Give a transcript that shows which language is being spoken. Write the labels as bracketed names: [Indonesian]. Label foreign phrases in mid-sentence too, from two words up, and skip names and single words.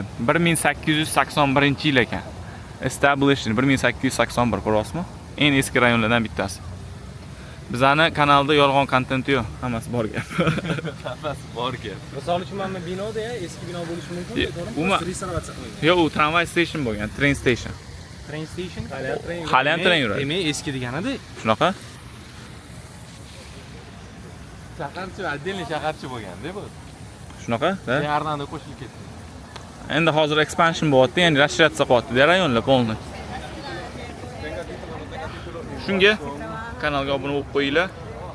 [Uzbek] 1881-yil ekan. Established 1881 ko'ryapsizmi? Eng eski rayonlardan bittasi. Bizani kanalda yolg'on kontent yo'q, hammasi bor gap. Hammasi bor gap. Misol uchun mana binoda eski bino bo'lishi mumkin-ku, to'g'rimi? Restavratsiya qilingan. Yo'q, u tramvay station bo'lgan, [English] train station. Train station? [Uzbek] Hali ham tren yuradi. Demak, eski deganida. Shunaqa? Shaharchi, отдельный shaharchi bo'lganda bu. Shunaqa? Yarnanda qo'shilib ketdi. Endi hozir expansion bo'lyapti, ya'ni rashiyatsiya qilyapti, rayonlar polni. Shunga kanalga obuna bo'lib qo'yinglar.